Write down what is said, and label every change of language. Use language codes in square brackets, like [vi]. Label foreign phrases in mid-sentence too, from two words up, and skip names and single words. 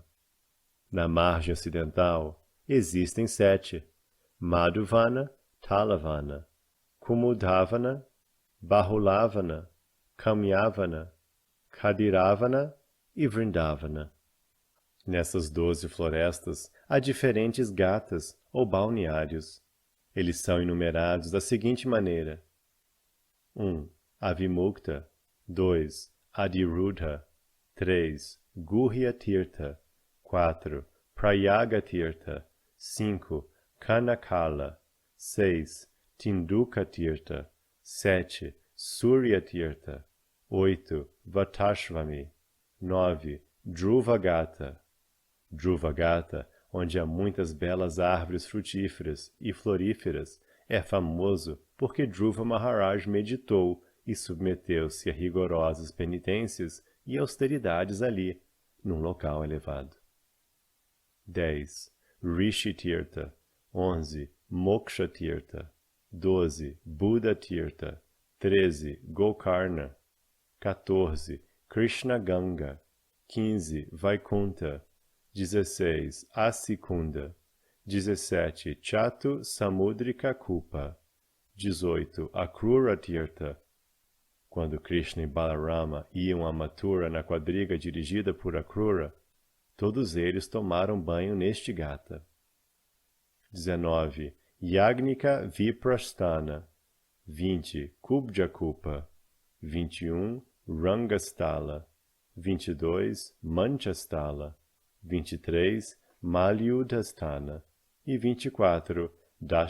[pt] Na margem ocidental existem 7: Madhuvana, Talavana, Kumudhavana, Bahulavana, Kamyavana, Kadiravana e Vrindavana. Nessas 12 florestas há diferentes gatas ou balneários. Eles são enumerados da seguinte maneira: 1. Avimukta, 2. Adirudha, 3. Guhya Tirtha, 4. Prayaga Tirtha, 5. Kanakala, 6. Tinduka Tirtha, 7. Surya Tirtha, 8. Vatashvami, 9. Dhruvagata. Dhruvagata, onde há muitas belas árvores frutíferas e floríferas, é famoso porque Dhruva Maharaj meditou e submeteu-se a rigorosas penitências e austeridades ali, num local elevado. 10. Rishi Tirtha, 11. Moksha Tirtha, 12. Buddha Tirtha, 13. Gokarna, 14. Krishna Ganga, 15. Vaikunta, 16. Asikunda, 17. Chatu Samudrika Kupa, 18. Akrura Tirtha. Quando Krishna e Balarama iam a Mathura na quadriga dirigida por Akrura, todos eles tomaram banho neste gata. 19. Yagnika Viprasthana, 20. Kubja Kupa, 21. Rangasthala, 22. Manchasthala, 23. Malyudhasthana e 24.